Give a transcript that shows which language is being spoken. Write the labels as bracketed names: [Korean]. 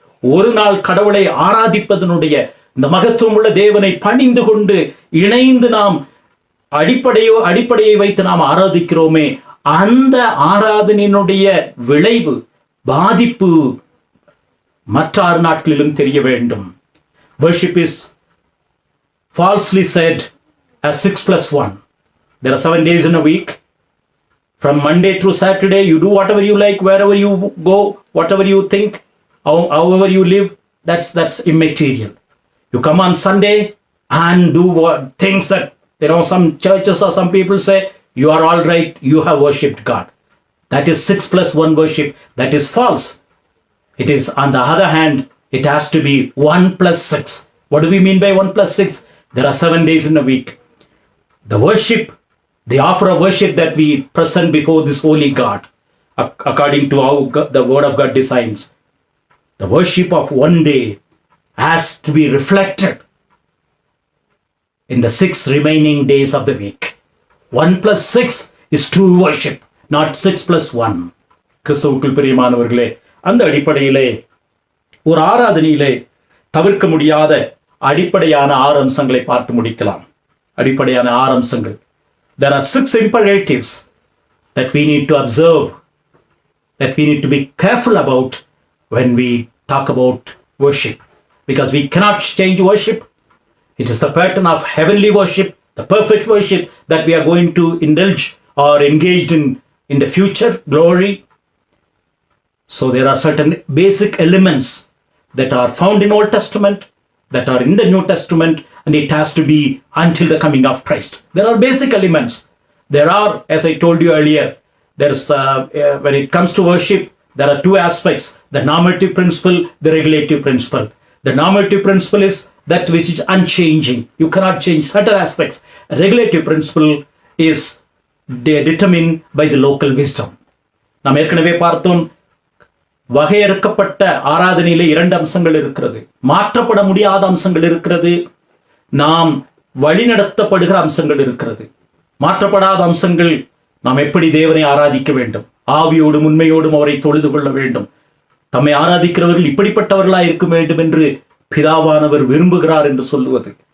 [Tamil] ஒரு நாள் கடவுளை ஆராதிப்பதனுடைய இந்த மகத்துவம் உள்ள தேவனை பணிந்து கொண்டு இணைந்து நாம் அடிப்படையை வைத்து நாம் ஆராதிக்கிறோமே, அந்த ஆராதனையினுடைய விளைவு, பாதிப்பு மற்ற 6 நாட்களிலும் தெரிய வேண்டும். [English] Worship is falsely said as 6+1. There are 7 days in a week. From Monday through Saturday, you do whatever you like, wherever you go, whatever you think, however you live, that's immaterial. You come on Sunday and do things that, some churches or some people say, you are all right, you have worshipped God. That is 6+1 worship. That is false. It is, on the other hand, it has to be 1+6. What do we mean by 1+6? There are 7 days in a week. The worship, the offer of worship that we present before this holy God, according to how the word of God designs, the worship of one day has to be reflected in the 6 remaining days of the week. 1+6 is true worship, not 6+1. [Tamil] கிறிஸ்துவுக்குள் பிரியமானவர்களே, அந்த அடிப்படையிலே ஒரு ஆராதனையிலே தவிர்க்க முடியாத அடிப்படையான 6 அம்சங்களை பார்த்து முடிக்கலாம். அடிப்படையான 6 அம்சங்கள். [English] There are 6 imperatives that we need to observe, that we need to be careful about when we talk about worship, because we cannot change worship. It is the pattern of heavenly worship, the perfect worship that we are going to indulge or engaged in the future glory. So there are certain basic elements that are found in Old Testament, that are in the New Testament, and it has to be until the coming of Christ. There are basic elements. There are, as I told you earlier, there's when it comes to worship, there are 2 aspects: the normative principle, the regulative principle. The normative principle is that which is unchanging. You cannot change certain aspects. A regulative principle is determined by the local wisdom. [Tamil] நாம் ஏற்கனவே பார்த்தோம், வகையறுக்கப்பட்ட ஆராதனையிலே 2 அம்சங்கள் இருக்கிறது. மாற்றப்பட முடியாத அம்சங்கள் இருக்கிறது, நாம் வழிநடத்தப்படுகிற அம்சங்கள் இருக்கிறது. மாற்றப்படாத அம்சங்கள், நாம் எப்படி தேவனை ஆராதிக்க வேண்டும், ஆவியோடும் உண்மையோடும் அவரை தொழுது கொள்ள வேண்டும். தம்மை ஆராதிக்கிறவர்கள் இப்படிப்பட்டவர்களாய் இருக்க வேண்டும் என்று பிதாவானவர் விரும்புகிறார் என்று சொல்லுவது.